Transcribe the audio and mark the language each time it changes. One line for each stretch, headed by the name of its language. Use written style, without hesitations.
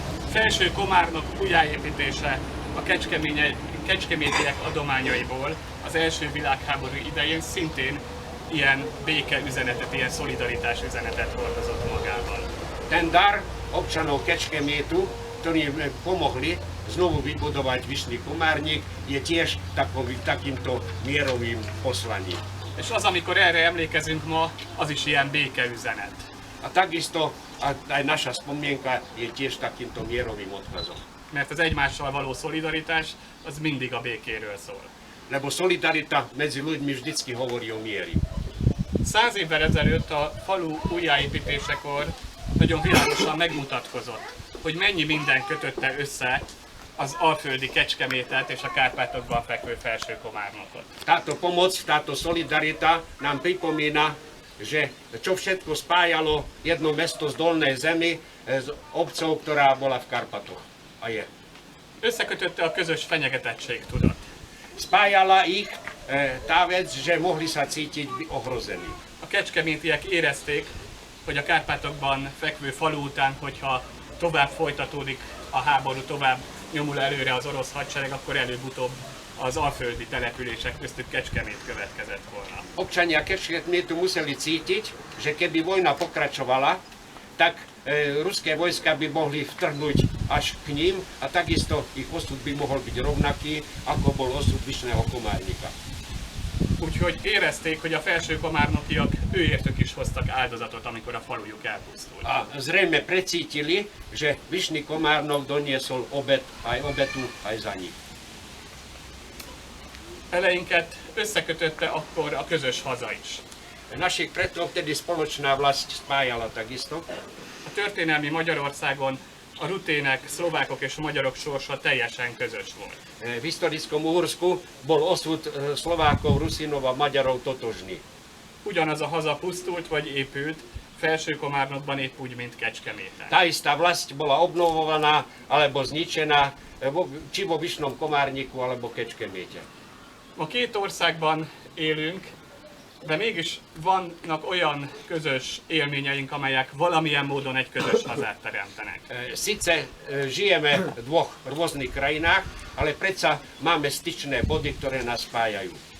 Hungarian: Felső Komárnok újjáépítése a kecskemétiek adományaiból az első világháború idején szintén ilyen béke üzenetet, ilyen szolidaritás üzenetet hordozott magával.
Slovak: Ten dar občanov Kecskemétu, ktorí pomohli znovu vybudovať Vyšný Komárnik, je tiež takýmto mierovým poslaním.
Hungarian: És az, amikor erre emlékezünk ma, az is ilyen békeüzenet.
Slovak: A takisto aj naša spomienka je tiež takýmto mierovým odkazom.
Hungarian: Mert az egymással való szolidaritás az mindig a békéről szól.
Slovak: Lebo solidarita medzi ľuďmi vždycky hovorí o mieri.
Hungarian: 100 évvel ezelőtt a falu újjáépítésekor nagyon világosan megmutatkozott, hogy mennyi minden kötötte össze az alföldi Kecskemétet és a Kárpátokban fekvő Felső Komárnokot.
Slovak: Táto pomoc, táto solidarita nám pripomína že čo všetko spájalo jedno mesto z Dolnej Zemi s obcov, ktorá bola v Karpatoch. A je.
Hungarian: Összekötötte a közös fenyegetettség tudat.
Slovak: Spájala ich tá vec, že mohli sa cítiť ohrození.
Hungarian: A kecskemétiek érezték, hogy a Kárpátokban fekvő falu után, hogyha tovább folytatódik a háború, tovább nyomul előre az orosz hadsereg, akkor előbb-utóbb az alföldi települések köztük Kecskemét következett volna.
Slovak: Občania Kecskemétu museli cítiť, že keby vojna pokračovala, tak ruské vojska by mohli vtrhnúť až k ním a takisto ich osud by mohol byť rovnaký, ako bol osud Vyšného Komárnika.
Hungarian: Úgyhogy érezték, hogy a felső komárnokiak őértük is hoztak áldozatot, amikor a falujuk elpusztult.
Slovak: A zrejme precítili, že Vyšný Komárnok doniesol obetu aj za nich.
Hungarian: Eleinket összekötötte akkor a közös haza is.
Slovak: Našich predkov vtedy spoločná vlast spájala takisto.
Hungarian: A történelmi Magyarországon a rutének, szlovákok és magyarok sorsa teljesen közös volt.
Slovak: V historickom Uhorsku bol osud Slovákov, Rusinov a Maďarov totožný.
Hungarian: Ugyanaz a haza pusztult vagy épült, Felső Komárnokban épp úgy, mint Kecskeméten.
Slovak: Tá istá vlast bola obnovovaná alebo zničená či vo Vyšnom Komárniku alebo Kecskeméte.
Hungarian: Ma két országban élünk, de mégis vannak olyan közös élményeink, amelyek valamilyen módon egy közös hazát teremtenek.
Slovak: Sice žijeme v dvoch rôznych krajinách, ale predsa máme styčné body, ktoré nás spájajú.